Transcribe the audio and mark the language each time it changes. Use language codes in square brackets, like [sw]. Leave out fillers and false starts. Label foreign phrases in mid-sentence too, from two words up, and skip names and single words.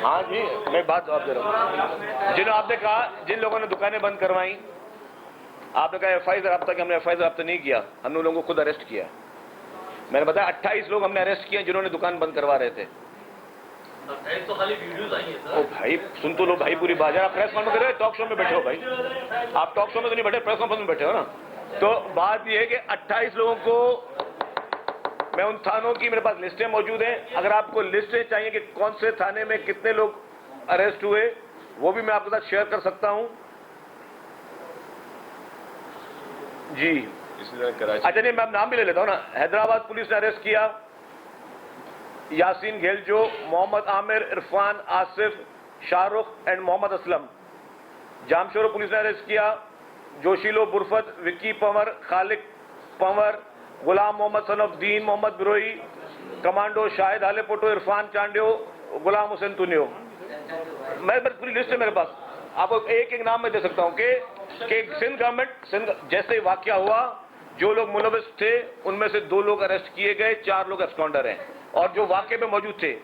[ur] ہاں جی، میں بات جواب دے رہا ہوں۔ جنہوں نے آپ نے کہا جن لوگوں نے دکانیں بند کروائی، آپ نے کہا ایف آئی آر رابطہ کہ ہم نے ایف آئی آر رابطہ نہیں کیا، ہم نے ان لوگوں کو خود اریسٹ کیا. میں نے بتایا 28 لوگ ہم نے اریسٹ کیے جنہوں نے دکان بند کروا رہے تھے. تو خالی ویڈیوز آئی ہے سر. او بھائی سن تو لو بھائی پوری بات۔ آپ [en] press conference [ur] کر رہے ہو, [en] talk show [ur] میں بیٹھے ہو بھائی، آپ [en] talk show [ur] میں تو نہیں بیٹھے, [en] press conference [ur] میں بیٹھے ہو نا. تو بات یہ ہے کہ 28 لوگوں کو میں ان تھانوں کی میرے پاس لسٹیں موجود ہیں. اگر آپ کو لسٹیں چاہیے کہ کون سے تھانے میں کتنے لوگ اریسٹ ہوئے وہ بھی میں آپ کے ساتھ شیئر کر سکتا ہوں. جی اسی طرح کراچی اچھا نہیں میں اب نام بھی لے لیتا ہوں نا. حیدرآباد پولیس نے اریسٹ کیا یاسین گھیلجو, محمد عامر, عرفان, آصف, شاہ رخ اینڈ محمد اسلم. جامشورو پولیس نے اریسٹ کیا جوشیلو برفت, وکی پنور, خالق پنور, غلام محمد [en] son of [ur] دین, محمد بروئی, کمانڈو شاہد ہالے پوٹو, عرفان چانڈیو, غلام حسین تنیو. میں پوری لسٹ ہے میرے پاس, آپ کو ایک ایک نام میں دے سکتا ہوں کہ سندھ گورنمنٹ جیسے ہی واقعہ ہوا جو لوگ ملوث تھے ان میں سے 2 لوگ اریسٹ کیے گئے, 4 لوگ ایبسکونڈر ہیں اور جو واقعے میں موجود تھے.